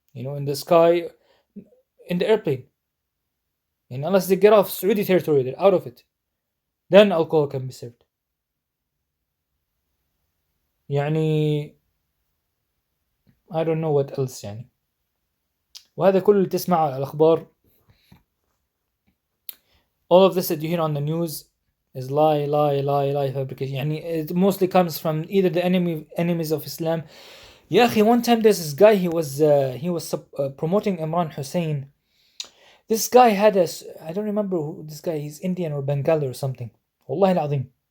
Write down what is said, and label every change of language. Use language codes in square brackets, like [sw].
[en] You know, in the sky, in the airplane. And unless they get off Saudi territory, they're out of it. Then alcohol can be served. [ar] يعني, [en] I don't know what else يعني. [ar] وهذا كله اللي تسمع على الأخبار. [en] All of this that you hear on the news is lie fabrication. [ar] يعني, [en] it mostly comes from either the enemies of Islam. [ar] يا أخي, [en] one time there's this guy, he was promoting Imran Hussein. This guy had I don't remember who this guy, he's Indian or Bengali or something. Wallahi al-Azim.